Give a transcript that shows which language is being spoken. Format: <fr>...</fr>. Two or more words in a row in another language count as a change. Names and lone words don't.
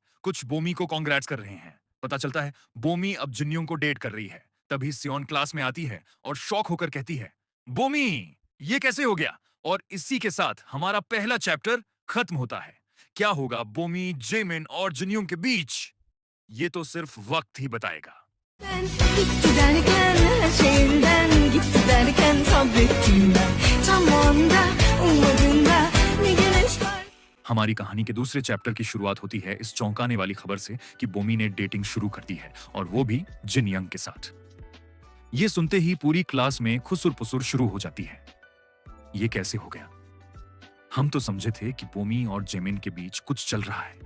<hi>कुछ बोमी को कॉन्ग्रेट्स कर रहे हैं। पता चलता है बोमी अब जिन्योंग को डेट कर रही है। तभी सियोन क्लास में आती है और शॉक होकर कहती है, बोमी, ये कैसे हो गया? और इसी के साथ हमारा पहला चैप्टर खत्म होता है। क्या होगा बोमी, जेमिन और जिन्योंग के बीच, ये तो सिर्फ वक्त ही बताएगा।</hi> <tr>Ben gitti derken her şeyinden gitti derken sabrettim ben tam onda ummadığında ne güneş var.</tr> <hi>हमारी कहानी के दूसरे चैप्टर की शुरुआत होती है इस चौंकाने वाली खबर से कि बोमी ने डेटिंग शुरू कर दी है, और वो भी जिन यंग के साथ। ये सुनते ही पूरी क्लास में खुसुर पुसुर शुरू हो जाती है। ये कैसे हो गया? हम तो समझे थे कि बोमी और जेमिन के बीच कुछ चल रहा है।</hi>